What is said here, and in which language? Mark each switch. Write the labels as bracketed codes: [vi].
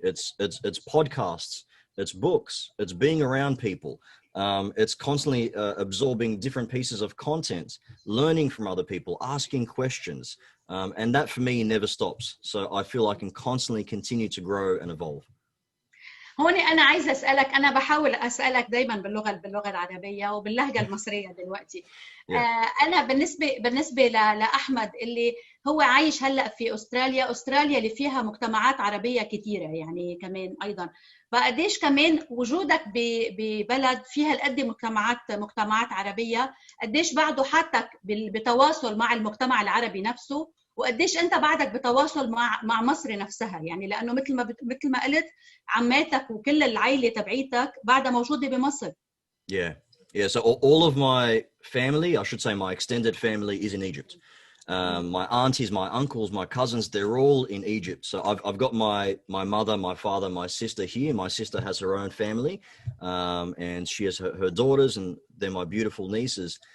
[en] It's podcasts, it's books, it's being around people. It's constantly absorbing different pieces of content, learning from other people, asking questions. And that for me never stops. So I feel I can constantly continue to grow and evolve. [ar] هون أنا عايزة أسألك، أنا بحاول أسألك دايما باللغة العربية وباللهجة المصرية دلوقتي. أنا بالنسبة لأحمد اللي هو عايش هلأ في أستراليا اللي فيها مجتمعات عربية كتيرة يعني كمان أيضا، فقديش كمان وجودك ببلد فيها القد مجتمعات عربية، قديش بعده حاطك بتواصل مع المجتمع العربي نفسه، وقديش انت بعدك بتواصل مع مصر نفسها، يعني لانه مثل ما قلت عماتك وكل العائله تبعيتك بعدها موجوده بمصر. [en] Yeah. So all of my family, I should say my extended family, is in Egypt. My aunties, my uncles, my cousins, they're all in Egypt. So I've got my mother, my father, my sister here. My sister has her own family, and she has her daughters, and they're my beautiful nieces.